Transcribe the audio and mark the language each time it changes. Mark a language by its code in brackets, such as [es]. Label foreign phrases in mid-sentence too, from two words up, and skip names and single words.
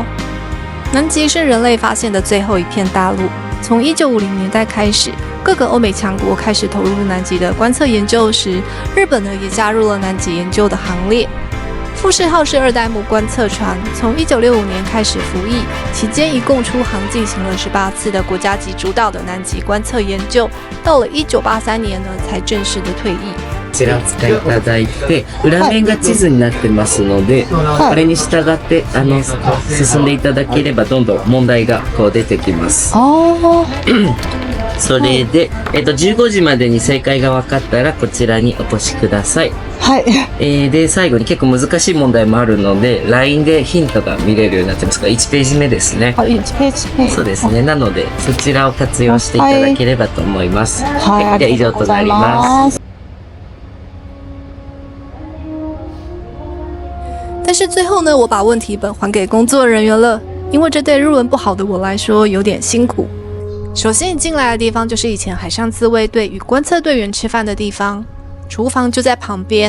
[zh] 南极是人类发现的最后一片大陆，从1950年代开始，各个欧美强国开始投入南极的观测研究时，日本呢也加入了南极研究的行列。富士号是2代目观测船，从1965年开始服役，期間一共出航进行了18次的国家级主導的南極觀測研究，到了1983年呢才正式的退役。 [ja] こちら使いいただいて、裏面が地図になってますので、これに従って進んでいただければどんどん問題がこう出てきます。それで、15時までに正解が分かったらこちらにお越しください。はい。で、最後に結構難しい問題もあるので、LINE でヒントが見れるようになってますが、1ページ目ですね。 1ページ目。そうですね。なので、そちらを活用していただければと思います。はい。では以上となります。 [zh] 但是最后呢，我把问题本还给工作人员了，因为这对日文不好的我来说有点辛苦。首先你进来的地方就是以前海上自卫队与观测队员吃饭的地方，厨房就在旁边。